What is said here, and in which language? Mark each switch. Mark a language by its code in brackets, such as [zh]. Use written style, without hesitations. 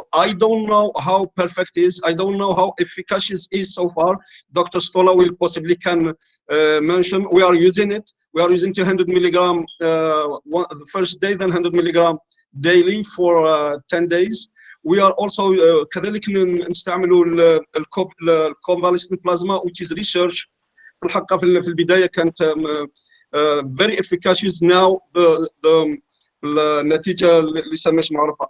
[en] I don't know how perfect it is. I don't know how efficacious it is so far. Dr. Stola will possibly can mention. We are using it. We are using 200 milligram the first day, then 100 milligram daily for 10 days. We are also [ar] كذلك نستعملوا [en] الconvalescent plasma, which is research. [ar] الحقيقة في البداية كانت [en] very efficacious. Now the [ar] النتيجة لسه مش معروفة.